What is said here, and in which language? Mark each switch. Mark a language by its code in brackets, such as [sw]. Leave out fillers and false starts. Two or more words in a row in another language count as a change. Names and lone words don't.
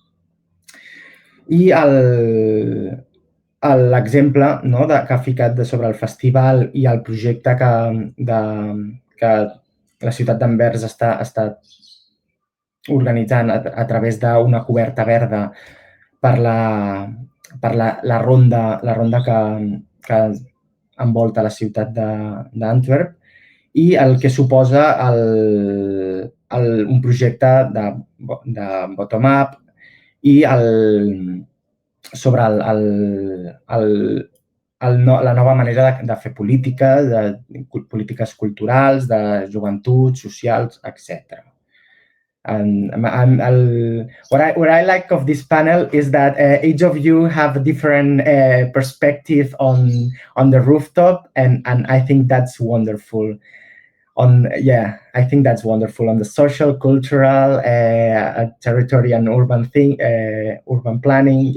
[ca] I l'exemple, no, que ha ficat sobre el festival i el projecte que la ciutat d'Anvers està organitzant a través d'una coberta verda per la ronda que envolta la ciutat d'Antwerp i el que suposa un projecte de bottom-up i sobre la nova manera de fer política, polítiques culturals, de joventut, socials, etc. [en] What I like of this panel is that each of you have a different perspective on the rooftop, and I think that's wonderful. I think that's wonderful on the social, cultural, territory and urban planning.